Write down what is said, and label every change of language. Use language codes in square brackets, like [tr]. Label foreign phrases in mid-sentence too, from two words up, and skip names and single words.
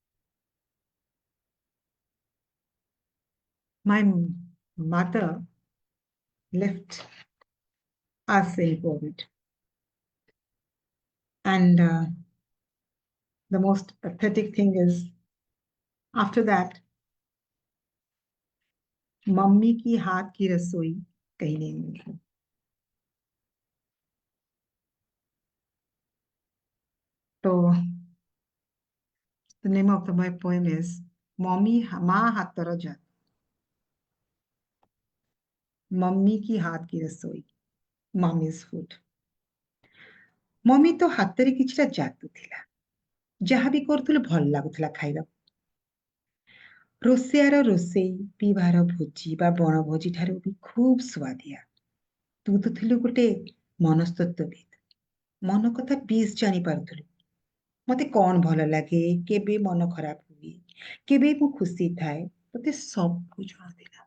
[en] My mother left us in COVID. And The most pathetic thing is, after that, [hi] मम्मी की हाथ की रसोई कहीं नहीं मिली. [en] So the name of my poem is [or] ମମି ମାଁ ହାତର ଜାତ. [hi] मम्मी की हाथ की रसोई, [en] mommy's food. [or] ମମି ତୋ ହାତ ରେ କିଛିଟା ଯାଦୁ ଥିଲା. ଯାହା ବି କରୁଥିଲେ ଭଲ ଲାଗୁଥିଲା ଖାଇବାକୁ. ରୋଷେଇଆର ରୋଷେଇ, ପିଇବାର ଭୋଜି ବା ବଣଭୋଜି ଠାରୁ ବି ଖୁବ୍ ସୁଆଦିଆ. ତୁ ତ ଥିଲୁ ଗୋଟେ ମନସ୍ତତ୍ତ୍ୱବିତ୍. ମନ କଥା ବେଶ୍ ଜାଣିପାରୁଥିଲୁ. ମତେ କଣ ଭଲ ଲାଗେ, କେବେ ମନ ଖରାପ ହୁଏ, କେବେ ମୁଁ ଖୁସି ଥାଏ, ତତେ ସବୁ ଜଣାଥିଲା.